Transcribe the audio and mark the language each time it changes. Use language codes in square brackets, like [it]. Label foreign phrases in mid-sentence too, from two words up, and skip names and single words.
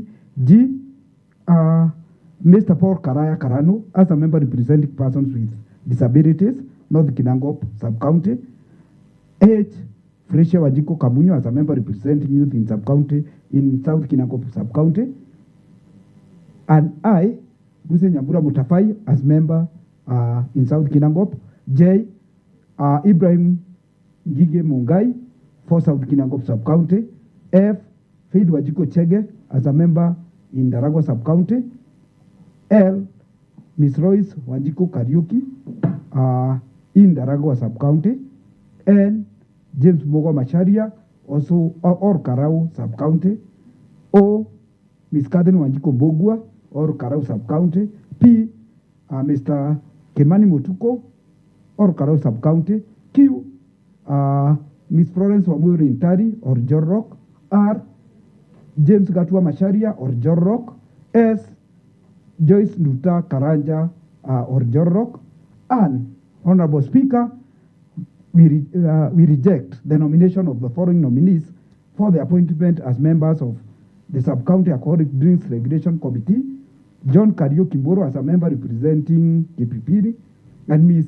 [en] G, Mr. Paul Karaya Karano as a member representing persons with disabilities, North Kinangop Sub-County. H, Fresha Wajiko Kamunyo as a member representing youth in Sub-County in South Kinangop Sub-County. And I, Guse Nyambura Mutafai as member in South Kinangop. J, Ibrahim Gige Mungai for South Kinangop Sub-County. F, Faith Wajiko Chege as a member in Daragwa Sub-County. L, Ms. Royce Wajiko Kariuki in Daragwa Sub-County. N, James Mogo Macharia, also or Karau Sub-County. O, Ms. Catherine Wanjiko Mbogwa or Karau Sub-County. P, Mr. Kemani Mutuko or Karau Sub-County. Q, Ms. Florence Wamuri Intari or Jorrock. R, James Gatua Macharia or Jorrock. S, Joyce Nduta Karanja or Jorrock. And Honorable Speaker, we reject the nomination of the following nominees for the appointment as members of the Sub-County Alcoholic Drinks Regulation Committee: John Kariuki Mburu as a member representing Kipipiri, and Ms.